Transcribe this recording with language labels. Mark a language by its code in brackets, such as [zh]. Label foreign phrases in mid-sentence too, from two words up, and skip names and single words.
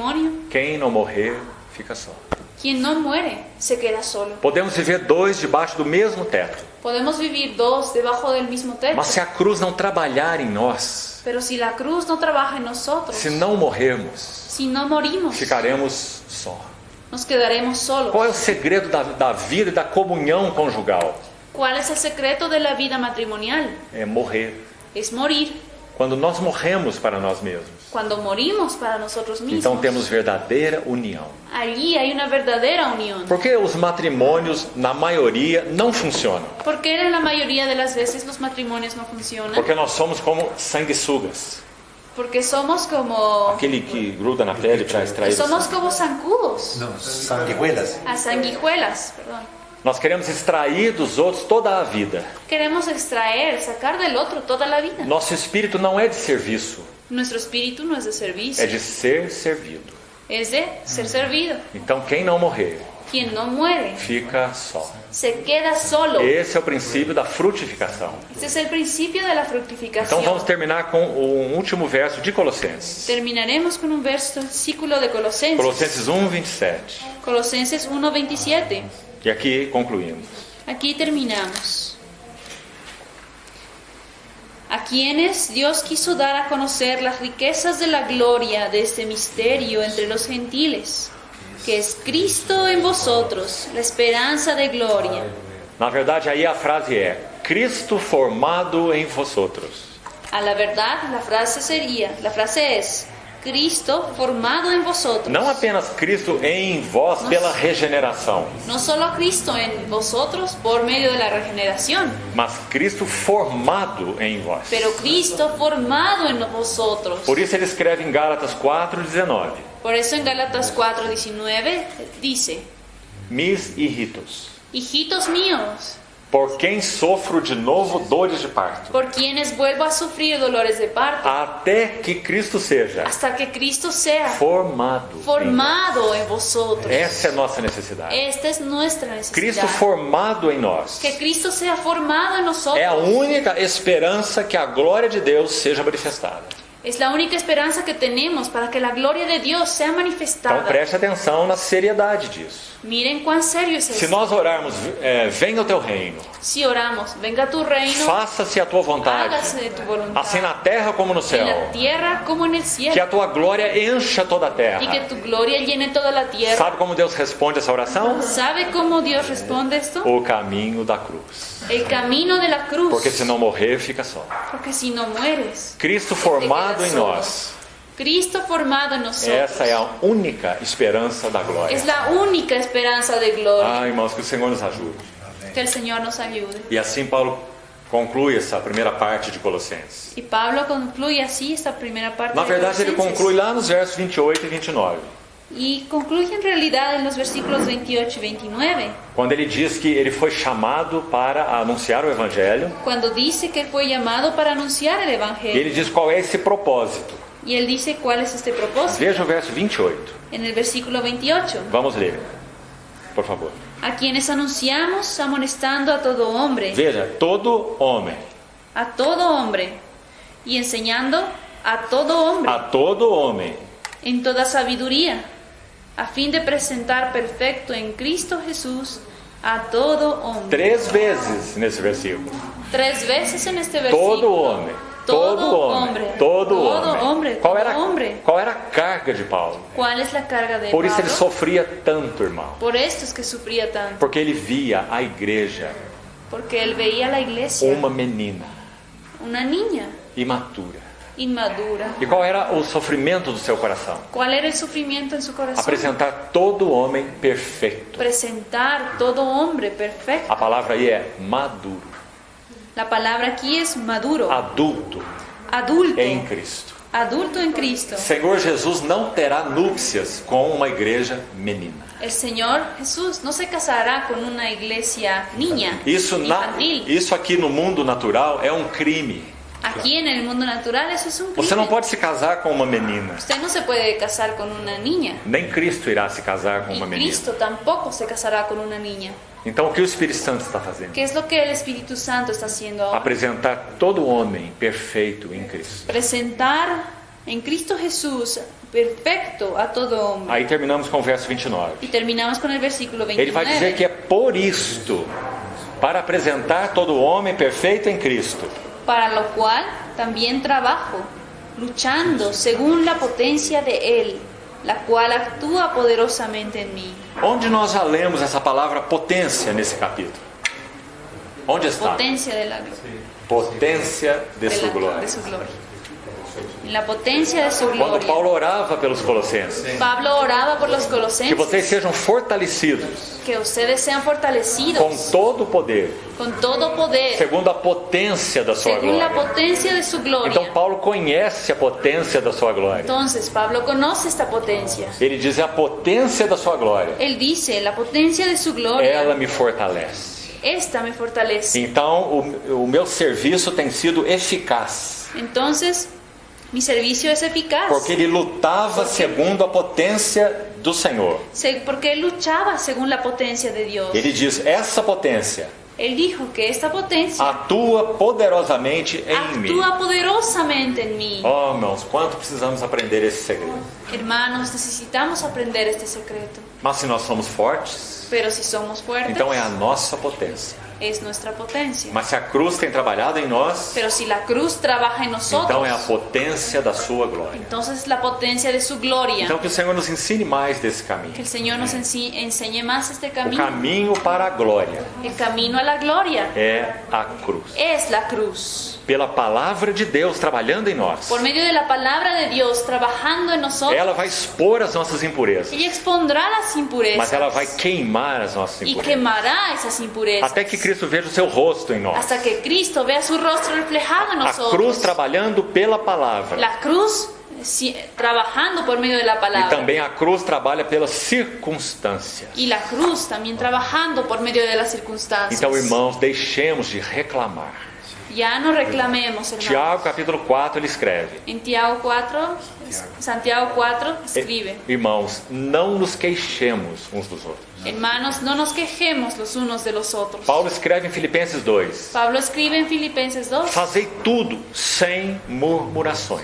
[pt] quem não morrer, fica só. [es] Quien no muere se queda solo. [pt] Podemos viver dois debaixo do mesmo teto. [es] Podemos vivir dos debajo del mismo techo. [pt] Mas se a cruz não trabalhar em nós, [es] Pero si la cruz no trabaja en nosotros, [pt] se não morrermos, [es] si no morimos, [pt] ficaremos só. [es] nos quedaremos solos. [pt] Qual é o segredo da vida e da comunhão conjugal? [es] ¿Cuál es el secreto de la vida matrimonial? [pt] É morrer. [es] Es morir. [pt] Quando nós morremos para nós mesmos, [es] Cuando morimos para nosotros mismos, [pt] então temos verdadeira união. [es] allí hay una verdadera unión. [pt] Por que os matrimônios, na maioria, não funcionam? [es] ¿Por qué en la mayoría de las veces los matrimonios no funcionan? [pt] Porque nós somos como sanguessugas. [es] Porque somos como [pt] Aquele que gruda na pele para extrair o [es] somos [pt] sangue. [es] como zancudos, No, sanguijuelas. a sanguijuelas, perdón. [pt] Nós queremos extrair dos outros toda a vida. [es] Queremos extraer, sacar del otro toda la vida. [pt] Nosso espírito não é de serviço, [es] Nuestro espíritu no es de servicio, [pt] é de ser servido. [es] es de ser servido. [pt] Então quem não morrer, [es] Quien no muere [pt] fica só. [es] se queda solo. [pt] Esse é o princípio da frutificação. [es] Este es el principio de la fructificación. [pt] Então vamos terminar com o último verso de Colossenses. [es] Terminaremos con un versículo de Colosenses. [pt] Colossenses 1:27. [es] Colosenses 1:27. [pt] E aqui concluímos. [es] Aquí terminamos. A quienes Dios quiso dar a conocer las riquezas de la gloria de este misterio entre los gentiles, que es Cristo en vosotros, la esperanza de gloria. [pt] Na verdade, aí a frase é: Cristo formado em vosotros. [es] A la verdad, la frase es Cristo formado en vosotros. [pt] Não apenas Cristo em vós pela regeneração, [es] No solo Cristo en vosotros por medio de la regeneración, [pt] mas Cristo formado em vós. [es] pero Cristo formado en vosotros. [pt] Por isso ele escreve em Gálatas 4:19: [es] Por eso en Gálatas 4:19 dice: Mis hijitos, hijitos míos, [pt] por quem sofro de novo dores de parto, [es] por quienes vuelvo a sufrir dolores de parto, [pt] até que Cristo seja [es] hasta que Cristo sea [pt] formado. [es] formado en vosotros. [pt] Essa é a nossa necessidade. [es] Esta es nuestra necesidad. [pt] Cristo formado em nós [es] Que Cristo sea formado en nosotros. [pt] é a única esperança que a glória de Deus seja manifestada. [es] Es la única esperanza que tenemos para que la gloria de Dios sea [pt] Então [es] manifestada. [pt] preste atenção na seriedade disso. [es] Miren cuán serio es [pt] Se [es] esto. [pt] nós orarmos, venha o teu reino, [es] Si oramos, venga tu reino, [pt] faça-se a tua vontade, [es] hágase de tu voluntad, [pt] assim na terra como no [es] en [pt] céu, [es] la tierra como en el cielo, [pt] que a tua glória encha toda a [es] y que [pt] terra. [es] tu gloria llene toda la tierra. [pt] Sabe como Deus responde essa oração? [es] ¿Sabe cómo Dios responde esto? [pt] O caminho da cruz. [es] El camino de la cruz. [pt] Porque se não morrer, fica só. [es] Porque si no mueres, [pt] Cristo formado em nós. [es] Cristo formado en nosotros, [pt] Essa é a única esperança da glória. [es] es la única esperanza de gloria. [pt] Ah, irmãos, que o Senhor nos ajude. [es] Que el Señor nos ayude. [pt] E assim Paulo conclui essa primeira parte de Colossenses. [es] Y Pablo concluye así esta primera parte [pt] Na [es] de [pt] verdade, ele [es] Colosenses. [pt] conclui lá nos versos 28 e 29. [es] Y concluye en realidad en los versículos 28 y 29, [pt] Quando ele diz que ele foi chamado para anunciar o Evangelho, [es] cuando dice que él fue llamado para anunciar el [pt] e [es] Evangelio. [pt] ele diz qual é esse propósito. [es] Y él dice cuál es este propósito. [pt] Veja o verso 28. [es] En el versículo 28, [pt] Vamos ler, por favor. [es] a quienes anunciamos amonestando a todo hombre, [pt] Veja, todo homem, [es] y enseñando a todo hombre, [pt] a todo homem, [es] en toda sabiduría, a fin de presentar perfecto en Cristo Jesús a todo hombre. [pt] 3 vezes nesse versículo. [es] 3 veces en este versículo. [pt] Todo homem, todo homem, todo homem. Qual era a carga de Paulo? [es] ¿Cuál es la carga de [pt] Por isso ele [es] Pablo? [pt] sofria tanto, irmão. [es] Por esto es que sufría tanto, [pt] Porque ele via a igreja [es] porque él veía a la iglesia, [pt] uma menina [es] una niña [pt] imatura. [es] inmadura. [pt] E qual era o sofrimento do seu coração? [es] ¿Cuál era el sufrimiento en su corazón? [pt] Apresentar todo homem perfeito. [es] Presentar todo hombre perfecto. [pt] A palavra aí é maduro, [es] La palabra aquí es maduro, [pt] adulto [es] adulto, [pt] em Cristo. [es] adulto en Cristo. [pt] Senhor Jesus não terá núpcias com uma igreja menina. [es] El Señor Jesús no se casará con una iglesia niña, [pt] Isso [es] infantil. [pt] aqui no mundo natural é um crime. [es] Aquí en el mundo natural eso es un [pt] Você não [es] crimen. [pt] pode se casar com uma menina. [es] Usted no se puede casar con una niña. [pt] Nem Cristo irá se casar com [es] Y [pt] uma menina. [es] Cristo tampoco se casará con una niña. [pt] Então o que o Espírito Santo está fazendo? [es] ¿Qué es lo que el Espíritu Santo está haciendo ahora? [pt] Apresentar todo homem perfeito em Cristo. [es] Presentar En Cristo Jesús, perfecto a todo hombre. [pt] Aí terminamos com o verso 29. [es] Y terminamos con el versículo [pt] Ele vai dizer [es] 29. [pt] que é por isto, para apresentar todo homem perfeito em Cristo, [es] Para lo cual también trabajo, luchando según la potencia de Él, la cual actúa poderosamente en mí. [pt] Onde nós já lemos essa palavra potência nesse capítulo? Onde está? [es] Potencia de la gloria. [pt] Potência de sua glória. [es] De su gloria. En la potencia de su [pt] Quando [es] gloria. [pt] Paulo orava pelos colossenses, [es] Pablo oraba por los [pt] que [es] colossenses, [pt] vocês sejam fortalecidos [es] que ustedes sean [pt] com [es] fortalecidos [pt] todo o poder, [es] con todo poder, [pt] segundo a potência da sua [es] según la [pt] glória. [es] potencia de su [pt] Então [es] gloria. [pt] Paulo conhece a potência da sua glória. [es] Entonces Pablo conoce esta potencia. [pt] Ele diz: a potência da sua glória, [es] Él dice, la potencia de su [pt] ela [es] gloria, [pt] me fortalece. [es] esta me fortalece. [pt] Então o meu serviço tem sido eficaz, [es] Entonces, mi servicio es eficaz. [pt] porque ele lutava segundo a potência do Senhor. [es] Porque él luchaba según la potencia de Dios. [pt] Ele diz: essa potência [es] Él dijo que esta potencia [pt] atua poderosamente em mim. [es] actúa poderosamente en mí. [pt] Oh, irmãos, quanto precisamos aprender esse segredo. [es] Hermanos, necesitamos aprender este secreto. [pt] Mas se nós somos fortes, [es] Pero si somos fuertes, [pt] então é a nossa potência. [es] es nuestra potencia. [pt] Mas se a cruz tem trabalhado em nós, [es] Pero si la cruz trabaja en nosotros, [pt] então é a potência da sua glória. [es] entonces la potencia de su gloria. [pt] Então que o Senhor nos ensine mais desse caminho. [es] Que el Señor nos enseñe más este [pt] O [es] camino. [pt] caminho para a glória [es] El camino a la gloria [pt] é a cruz. [es] es la cruz. [pt] Pela palavra de Deus trabalhando em nós, [es] Por medio de la palabra de Dios trabajando en nosotros, [pt] ela vai expor as nossas impurezas, [es] ella expondrá las impurezas [pt] mas ela vai queimar as nossas [es] y [pt] impurezas, [es] quemará esas impurezas [pt] até que Cristo veja o seu rosto em nós. [es] hasta que Cristo vea su rostro reflejado en [pt] A [es] nosotros. [pt] cruz trabalhando pela palavra, [es] La cruz trabajando por medio de la [pt] e [es] palabra. [pt] também a cruz trabalha pelas circunstâncias. [es] Y la cruz también trabajando por medio de las circunstancias. [pt] Então, irmãos, deixemos de reclamar. [es] Ya no reclamemos, hermanos. [pt] Tiago capítulo 4 ele escreve: [es] En Santiago 4 escribe: [pt] irmãos, não nos queixemos uns dos outros. [es] Hermanos, no nos quejemos los unos de los otros. [pt] Paulo escreve em Filipenses 2: [es] Pablo escribe en Filipenses 2: [pt] fazei tudo sem murmurações,